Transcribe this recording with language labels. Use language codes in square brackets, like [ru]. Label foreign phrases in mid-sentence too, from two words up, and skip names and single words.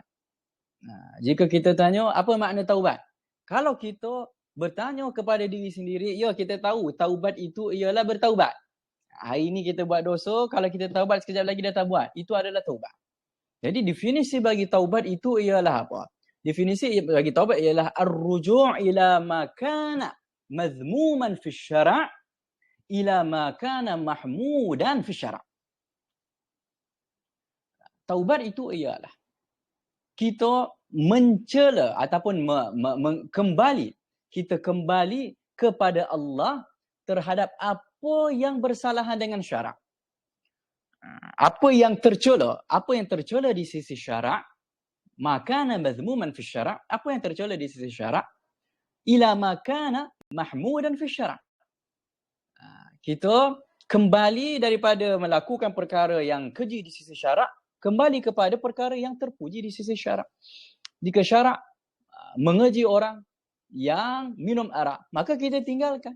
[ms] Jika kita tanya apa makna taubat? Kalau kita bertanya kepada diri sendiri, ya kita tahu taubat itu ialah bertaubat. Hari ini kita buat dosa, kalau kita taubat sekejap lagi dah tak buat, itu adalah taubat. Jadi definisi bagi taubat itu ialah apa? Definisi bagi taubat ialah [ar] الرجوع إلى ما كان مذموما في الشرع إلى ما كان محمودا في الشرع'. [ms] Taubat itu ialah kita mencela ataupun kembali, kita kembali kepada Allah terhadap apa yang bersalahan dengan syarak. Apa yang tercela di sisi syarak, [ar] ما كان مذموما في الشرع, [ms] apa yang tercela di sisi syarak, [ar] إلى ما كان محمودا في الشرع. [ms] Kita kembali daripada melakukan perkara yang keji di sisi syarak, kembali kepada perkara yang terpuji di sisi syarak. Jika syarak mengeji orang yang minum arak, maka kita tinggalkan.